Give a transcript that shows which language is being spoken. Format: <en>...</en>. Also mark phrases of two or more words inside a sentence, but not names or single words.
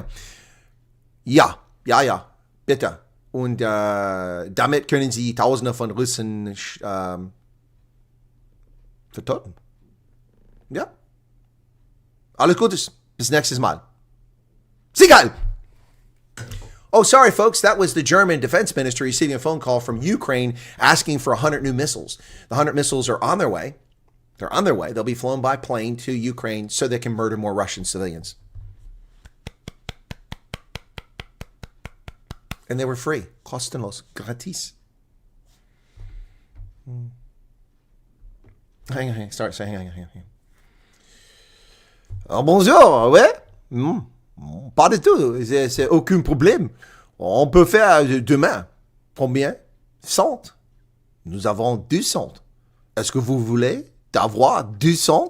<de>Ja, bitte. Und damit können Sie Tausende von Russen vertoten. Ja. Alles Gutes. Bis nächstes Mal. Sigal!</de> <en>Oh, sorry, folks. That was the German Defense Minister receiving a phone call from Ukraine asking for 100 new missiles. The 100 missiles are on their way. They're on their way. They'll be flown by plane to Ukraine so they can murder more Russian civilians. And they were free.</en> <de>Kostenlos. Gratis.</de> <en>Hang on.</en> <fr>Oh, bonjour, ouais. Pas du tout, c'est aucun problème. On peut faire demain. Combien? 100. Nous avons 200. Est-ce que vous voulez d'avoir 200?</fr>